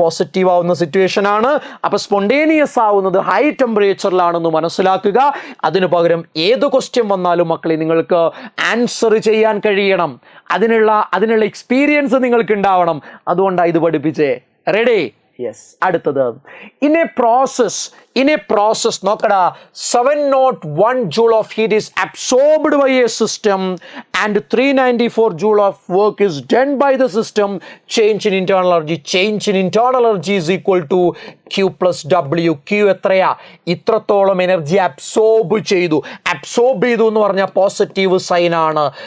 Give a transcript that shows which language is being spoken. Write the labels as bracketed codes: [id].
[ml] Positive ആവുന്ന situation ആണ്. അപ്പോൾ സ്പോണ്ടേനിയസ് ആവുന്നത് ഹൈ ടെമ്പറേച്ചറിലാണെന്ന് മനസ്സിലാക്കുക. അതിനു പകരം ഏത് ക്വസ്റ്റ്യൻ വന്നാലും മക്കളെ നിങ്ങൾക്ക് ആൻസർ ചെയ്യാൻ കഴിയണം. അതിനുള്ള എക്സ്പീരിയൻസ് നിങ്ങൾക്ക് ഉണ്ടാവണം. അതുകൊണ്ടാണ് ഇത് പഠിപ്പിച്ചേ. റെഡി? യെസ്. [en] അടുത്തത് in a process നോക്കടാ, 701 joule of heat is absorbed by a system and 394 joule of work is done by the system. Change in internal energy is equal to Q plus W. [ml] Q എത്രയാ? ഇത്രത്തോളം energy absorb ചെയ്തു എന്ന് പറഞ്ഞാൽ positive sign ആണ്.